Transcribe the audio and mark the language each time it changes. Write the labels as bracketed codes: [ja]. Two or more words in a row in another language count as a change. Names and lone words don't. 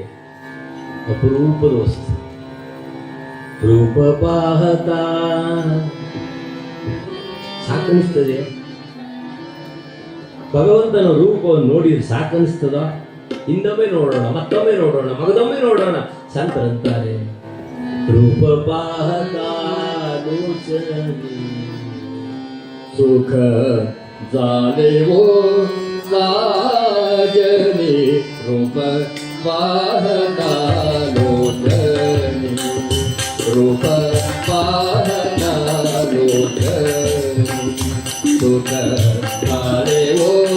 [kn] ಅಪರೂಪದ ವಸ್ತು [mr] रूप पाहता [kn] ಸಾಕನಿಸ್ತದೆ. ಭಗವಂತನ ರೂಪವನ್ನು ನೋಡಿದ್ರೆ ಸಾಕನಿಸ್ತದ? ಹಿಂದೊಮ್ಮೆ ನೋಡೋಣ, ಮತ್ತೊಮ್ಮೆ ನೋಡೋಣ, ಮಗದೊಮ್ಮೆ ನೋಡೋಣ. ಸಂತರಂತಾರೆ [mr] रूप पाहता सुख झाले वो राजनी रूप पाहता लोचनी रूप पाहता लोचनी सुख झाले वो